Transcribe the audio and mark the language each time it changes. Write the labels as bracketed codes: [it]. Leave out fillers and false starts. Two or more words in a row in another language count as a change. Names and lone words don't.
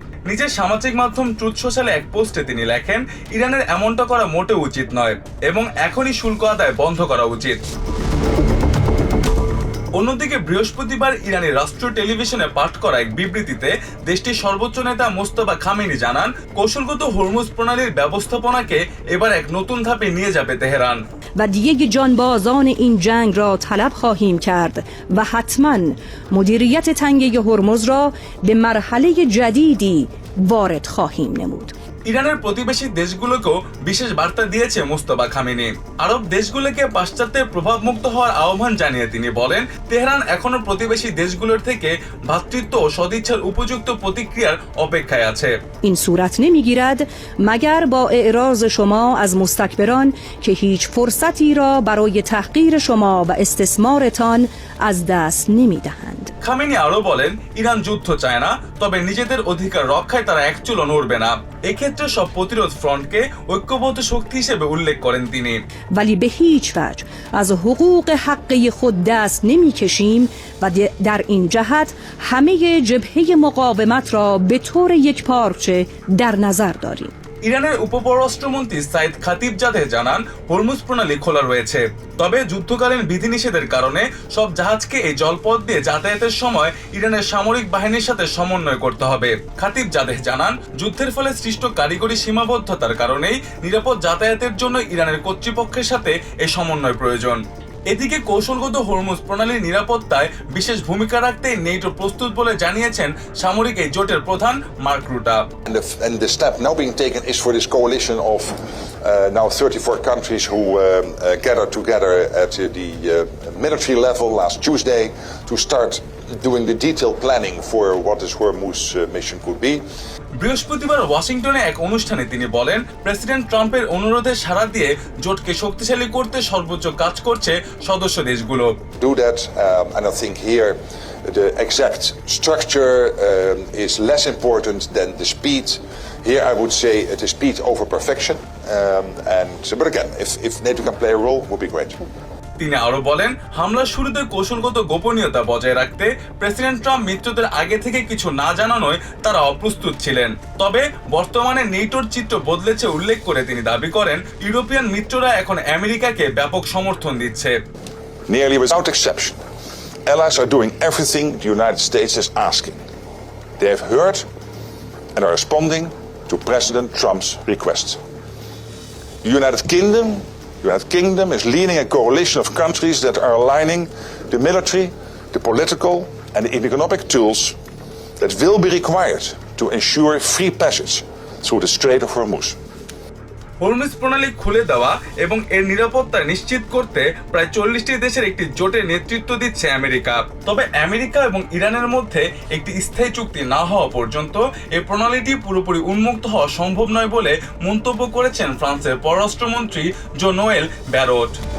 [bn] নিজের সামাজিক মাধ্যম ট্রুথ সোশ্যালে এক পোস্টে তিনি লেখেন, ইরানের এমনটা করা মোটেও উচিত নয় এবং এখনই শুল্ক আদায় বন্ধ করা উচিত। অন্যদিকে বৃহস্পতিবার ইরানি রাষ্ট্রীয় টেলিভিশনে পাঠ করা এক বিবৃতিতে দেশটির সর্বোচ্চ নেতা মোস্তফা কামেনি জানান, কৌশলগত হরমুজ প্রণালীর ব্যবস্থাপনাকে এবার এক নতুন ধাপে নিয়ে যাবে তেহরান। [fa] و دیگه جانبازان این جنگ را طلب خواهیم کرد و حتما مدیریت تنگه هرمز را به مرحله جدیدی وارد خواهیم نمود. [bn] ইরানের প্রতিবেশী দেশগুলোকেও বিশেষ বার্তা দিয়েছে মোস্তফা কামেনি। আরব দেশগুলোকে পাশ্চাত্যের প্রভাবমুক্ত হওয়ার আহ্বান জানিয়ে তিনি বলেন, তেহরান এখনো প্রতিবেশী দেশগুলোর থেকে ভ্রাতৃত্ব ও সদিচ্ছার উপযুক্ত প্রতিক্রিয়ার অপেক্ষায় আছে। [fa] این صورت نمیگیرد مگر با اعراض شما از مستکبران که هیچ فرصتی را برای تحقیر شما و استثمارتان از دست نمیدهند. [bn] খামেনি আরো বলেন, ইরান যুদ্ধ চায় না, তবে নিজেদের অধিকার রক্ষায় তারা এক চুলও নড়বে না। এক্ষেত্রে সব প্রতিরোধ ফ্রন্টকে ঐক্যবদ্ধ শক্তি হিসেবে উল্লেখ করেন তিনি। [fa] ولی به هیچ وجه از حقوق حقی خود دست نمیکشیم و در این جهت همه جبهه مقاومت را به طور یکپارچه در نظر داریم. [bn] ইরানের উপপররাষ্ট্রমন্ত্রী সাইদ খাতিবজাদে জানান, হরমুজ প্রণালী খোলা রয়েছে, তবে যুদ্ধকালীন বিধিনিষেধের কারণে সব জাহাজকে এই জলপথ দিয়ে যাতায়াতের সময় ইরানের সামরিক বাহিনীর সাথে সমন্বয় করতে হবে। খাতিবজাদে জানান, যুদ্ধের ফলে সৃষ্ট কারিগরি সীমাবদ্ধতার কারণেই নিরাপদ যাতায়াতের জন্য ইরানের কর্তৃপক্ষের সাথে এই সমন্বয় প্রয়োজন। এদিকে কৌশলগত হরমুজ প্রণালীর নিরাপত্তায় বিশেষ ভূমিকা রাখতে নেটো প্রস্তুত বলে জানিয়েছেন সামরিক এই জোটের প্রধান মার্ক রুটা। [en] And the step now being taken is for this coalition of now 34 countries who gathered together at the military level last Tuesday to start doing the detailed planning for what this Hormuz mission could be. [bn] বৃহস্পতিবার ওয়াশিংটনে এক অনুষ্ঠানে তিনি বলেন, প্রেসিডেন্ট ট্রাম্পের অনুরোধে সাড়া দিয়ে জোটকে শক্তিশালী করতে সর্বোচ্চ কাজ করছে সদস্য দেশগুলো। [en] Do that, and I think here the exact structure is less important than the speed. Here I would say it is speed over perfection, but again, if NATO can play a role, would be great. [bn] তিনি আরো বলেন, হামলার শুরুতে কৌশলগত গোপনীয়তা বজায় রাখতে প্রেসিডেন্ট ট্রাম্প মিত্রদের আগে থেকে কিছু না জানানোয় তারা অপ্রস্তুত ছিলেন। তবে বর্তমানে নেটোর চিত্র বদলেছে উল্লেখ করে তিনি দাবি করেন, ইউরোপিয়ান মিত্ররা এখন আমেরিকাকে ব্যাপক সমর্থন দিচ্ছে। [en] Nearly without exception, allies are doing everything the United States is asking. They have heard and are responding to President Trump's requests. The United Kingdom is leading a coalition of countries that are aligning the military, the political and the economic tools that will be required to ensure free passage through the Strait of Hormuz. [bn] হরমুজ প্রণালী খুলে দেওয়া এবং এর নিরাপত্তা নিশ্চিত করতে প্রায় 40টি দেশের একটি জোটের নেতৃত্ব দিচ্ছে আমেরিকা। তবে আমেরিকা এবং ইরানের মধ্যে একটি স্থায়ী চুক্তি না হওয়া পর্যন্ত এই প্রণালীটি পুরোপুরি উন্মুক্ত হওয়া সম্ভব নয় বলে মন্তব্য করেছেন ফ্রান্সের পররাষ্ট্রমন্ত্রী জো-নোয়েল ব্যারট।